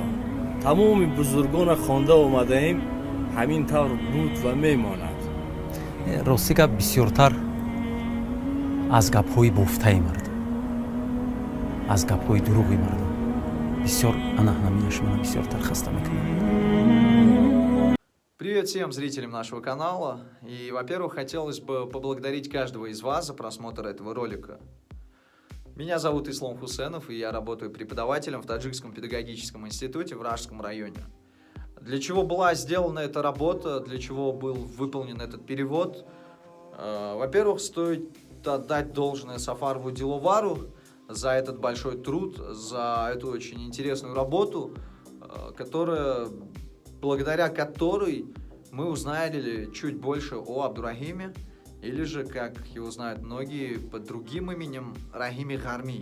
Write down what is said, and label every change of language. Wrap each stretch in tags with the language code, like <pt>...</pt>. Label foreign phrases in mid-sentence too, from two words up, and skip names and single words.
<tg>тамоми бузургона хонда омадаем, ҳамин тавр буд ва мемонад. рости гап бисёртар аз гапҳои бофтаи мардум, аз гапҳои дурӯғи мардум бисёр анаҳнамияш мана бисёртар хаста мекунад.</tg> <ru>Привет всем зрителям нашего канала. И, во-первых, хотелось бы поблагодарить каждого из вас за просмотр этого ролика. Меня зовут Ислам Хусенов, и я работаю преподавателем в Таджикском педагогическом институте в Ражском районе. Для чего была сделана эта работа, для чего был выполнен этот перевод, Во-первых, стоит отдать должное Сафарову Диловару за этот большой труд, за эту очень интересную работу, благодаря которой мы узнали чуть больше о Абдурахиме, или же, как его знают многие, под другим именем Рахими Гарми.</ru>